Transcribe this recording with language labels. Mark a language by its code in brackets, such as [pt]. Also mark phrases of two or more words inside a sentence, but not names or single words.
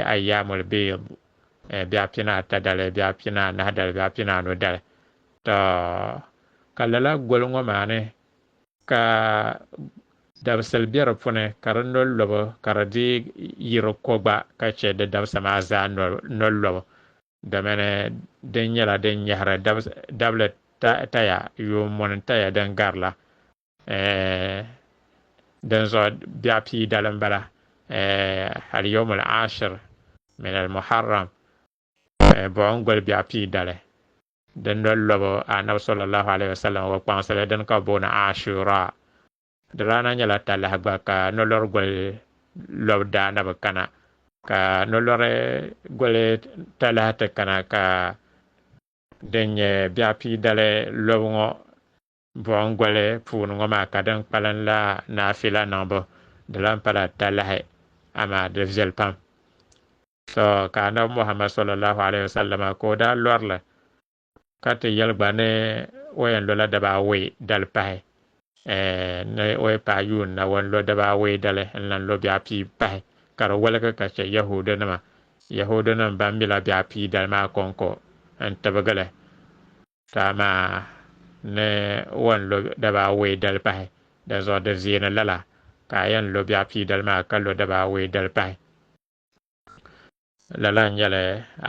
[ar] أيام البيض [dag] bɛ a pina ata dali bɛ a pina anahi dali bɛ a pina anu dali to ka lala goli ŋɔ maa ni ka dabisili bɛ di puuni ka di nollobo ka di dii yiri ko gba ka che di dabisa maa zaa nollobo domini din nyɛla din nyɛhiri dabili taya yuumuni taya din garila din zo bɛ a pii dali n bala [ar] اليوم العاشر من المحرم [dag] buɣum goli bɛ a pii dali din nollobo annabi [ar] صلى الله عليه وسلم [dag] wa kpaŋsili din ka booni ashura di rana nyɛla talahi gba ka nolor goli lob daa na bi kana ka nolor goli talahi ti kana ka din nyɛ bɛ a pii dali lob ŋɔ buɣum goli puuni ŋɔ maa ka din kpalim la naafila niŋbu di lan pala talahi ama di viɛli pam so ka annabi Muhammad [ar] صلى الله عليه وسلم [dag] ko daa lɔrili ka ti yɛli gba ni o yɛn lola daba ayi dali pahi ni o ye paɣa yuuni na wan lo daba ayi dali n lan lo bɛ a pii pahi ka di waligi ka che yahuudi nim ban mila bɛ a pii dali maa konko n tibigili ta maa ni wan lo daba ayi dali pahi din zuɣu di ziini lala ka a yɛn lo bɛ a pii dali maa ka lo daba ayi dali pahi lala n nyɛli a